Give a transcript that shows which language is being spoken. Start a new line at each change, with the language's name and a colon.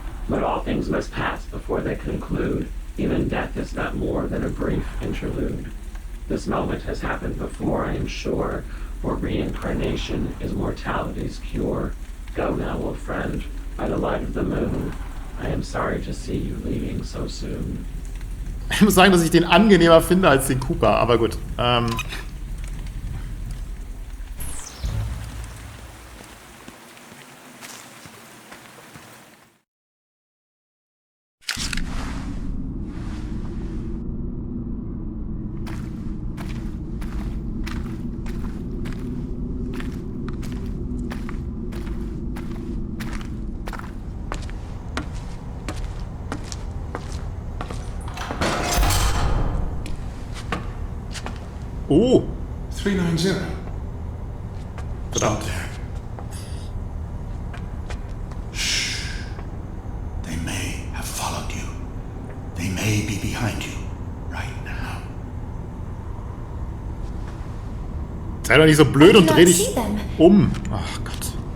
English: But all things must pass before they conclude. Even death is not more than a brief interlude. This moment has happened before, I am sure, for reincarnation is mortality's cure. Go now, old friend, by the light of the moon. I am sorry to see you leaving so soon.
German: Ich muss sagen, dass ich den angenehmer finde als den Cooper, aber gut. Oh!
English: 390. Stop there. Shh. They may have followed you. They may be behind you right now.
German: Sei doch nicht so blöd und dreh dich um. Ach Gott.